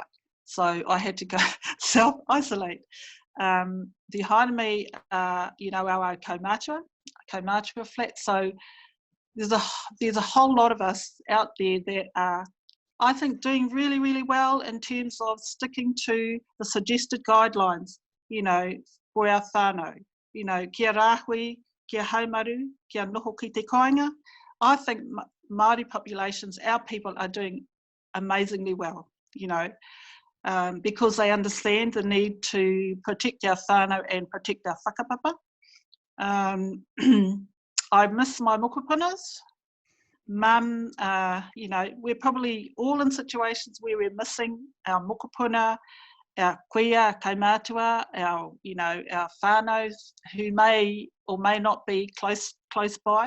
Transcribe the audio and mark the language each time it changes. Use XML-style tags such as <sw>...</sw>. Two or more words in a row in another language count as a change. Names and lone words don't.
<en>So I had to go self-isolate. Behind me, our Kaumatua flat. So there's a whole lot of us out there that are, I think, doing really, really well in terms of sticking to the suggested guidelines, for our whānau.</en> <mi>Kia rāhui, kia haumaru, kia noho ki te kāinga.</mi> <en>I think Māori populations, our people, are doing amazingly well, because they understand the need to protect our whānau and protect our whakapapa. I miss my mokupunas. Mum, we're probably all in situations where we're missing our mokupuna, our kuia, our kaumātua, our whānaus who may or may not be close by.</en>